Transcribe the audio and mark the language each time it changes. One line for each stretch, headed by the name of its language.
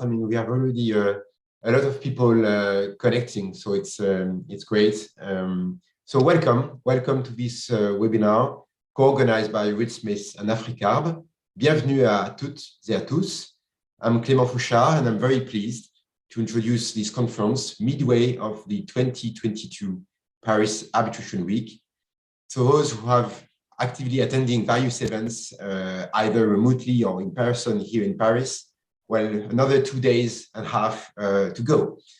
English: I mean, we have already a lot of people connecting, so it's great. So welcome to this webinar co-organized by Reed Smith and Africarb.
French: Bienvenue à toutes et à tous.
English: I'm Clément Fouchard, and I'm very pleased to introduce this conference midway of the 2022 Paris Arbitration Week. So those who have actively attending various events, either remotely or in person here in Paris, well, another 2 days and a half to go.